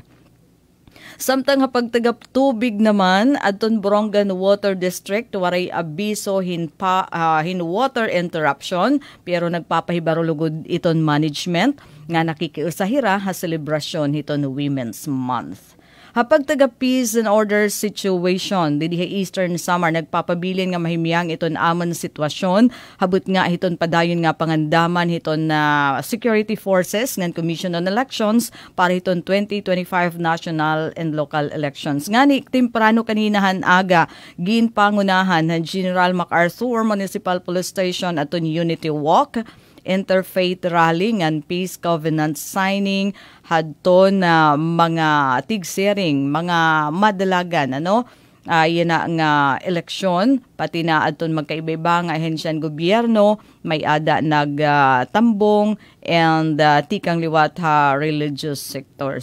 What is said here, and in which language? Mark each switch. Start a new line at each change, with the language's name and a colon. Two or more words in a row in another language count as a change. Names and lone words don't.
Waray: Samtang pagtagap tubig naman adton Borongan Water District waray abiso hin
English: water interruption
Waray: pero nagpapahibaro lugod iton management nga nakikiusahira ha selebrasyon hiton Women's Month. Hapag taga
English: peace and order situation
Waray: didi Eastern Samar nagpapabilin nga mahimyang iton amon sitwasyon habut nga hiton padayon nga pangandaman hiton na
English: security forces
Waray: ngan Commission on Elections para hiton
English: 2025 national and local elections.
Waray: Ngani temprano kaninahan aga ginpangunahan ng General MacArthur Municipal Police Station aton Unity Walk,
English: interfaith rally
Waray: ngan
English: peace covenant signing
Waray: hadton na mga tigsering mga madalagan yan na nga eleksyon pati na adton magkaiba nga ahensyan gobyerno may ada nagtambong and tikang liwat
English: religious sector.